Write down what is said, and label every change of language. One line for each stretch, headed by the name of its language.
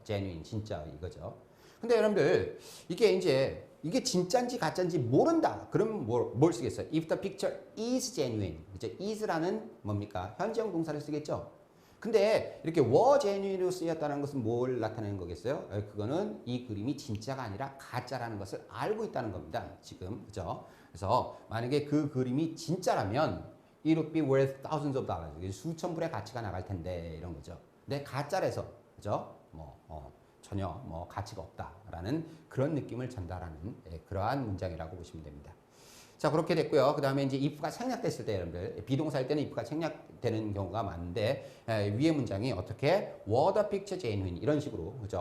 Korean: genuine, 진짜 이거죠. 근데 여러분들 이게 진짜인지 가짜인지 모른다. 그럼 뭘 쓰겠어요?
English: If the picture is genuine,
Korean: 그죠? is라는 뭡니까? 현재형 동사를 쓰겠죠. 근데 이렇게 were genuine으로 쓰였다는 것은 뭘 나타내는 거겠어요? 그거는 이 그림이 진짜가 아니라 가짜라는 것을 알고 있다는 겁니다. 지금, 그죠? 그래서 만약에 그 그림이 진짜라면
English: it would be worth thousands of dollars.
Korean: 수천 불의 가치가 나갈 텐데 이런 거죠. 근데 가짜라서, 그죠? 전혀 가치가 없다라는 그런 느낌을 전달하는 그러한 문장이라고 보시면 됩니다. 자, 그렇게 됐고요. 그 다음에 이제 if가 생략됐을 때 여러분들 비동사일 때는 if가 생략되는 경우가 많은데 위의 문장이 어떻게
English: were the picture genuine
Korean: 이런 식으로 그죠?